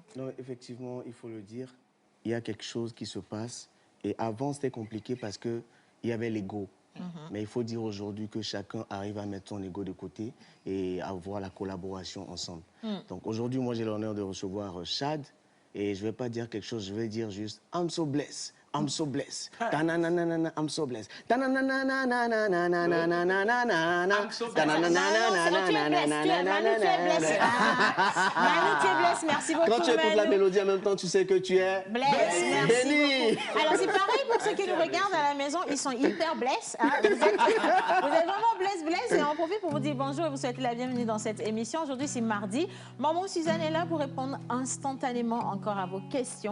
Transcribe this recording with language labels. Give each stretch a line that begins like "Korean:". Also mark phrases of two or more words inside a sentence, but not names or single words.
French: Non, effectivement, il faut le dire. Il y a quelque chose qui se passe. Et avant, c'était compliqué parce qu'il y avait l'ego. Mais il faut dire aujourd'hui que chacun arrive à mettre son ego de côté et avoir la collaboration ensemble. Donc aujourd'hui, moi, j'ai l'honneur de recevoir Chad. Et je ne vais pas dire quelque chose, je vais dire juste «
English: I'm so blessed, I'm so blessed, ta-na-na-na-na-na, I'm so blessed, ta-na-na-na-na-na-na-na-na-na-na-na-na,
French: Manu, tu es blessé, merci beaucoup. Quand tu écoutes la mélodie en même temps, tu sais que tu es blessé. béni. Alors, c'est pareil pour ceux qui nous regardent à la maison, ils sont hyper blessés. Hein. Vous êtes vraiment blessés. Et on profite pour vous dire bonjour et vous souhaiter la bienvenue dans cette émission. Aujourd'hui, c'est mardi. Maman Suzanne est là pour répondre instantanément encore à vos questions.